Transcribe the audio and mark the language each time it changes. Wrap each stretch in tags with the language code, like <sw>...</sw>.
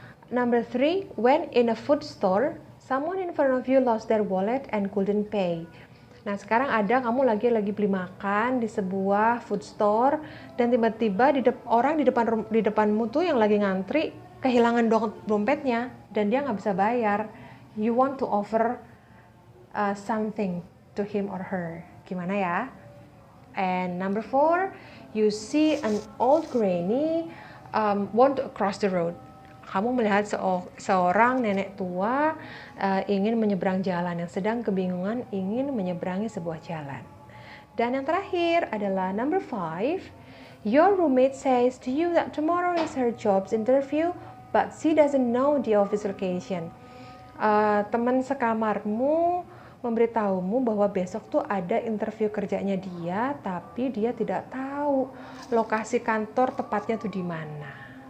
<en>Number 3, when in a food store, someone in front of you lost their wallet and couldn't pay.</en> <id>Nah, sekarang kamu lagi beli makan di sebuah food store dan tiba-tiba orang di depanmu tuh yang lagi ngantri kehilangan dompetnya dan dia nggak bisa bayar.</id> <en>You want to offer something to him or her.</en> <id>Gimana ya?</id> <en>And number 4, you see an old granny want to cross the road.</en> <id>Kamu melihat seorang nenek tua ingin menyeberang jalan, yang sedang kebingungan ingin menyeberangi sebuah jalan. Dan yang terakhir adalah</id> <en>number 5, your roommate says to you that tomorrow is her job's interview, but she doesn't know the office location.</en> <id>Teman sekamarmu memberitahumu bahwa besok tuh ada interview kerjanya dia, tapi dia tidak tahu lokasi kantor tepatnya tuh di mana.</id>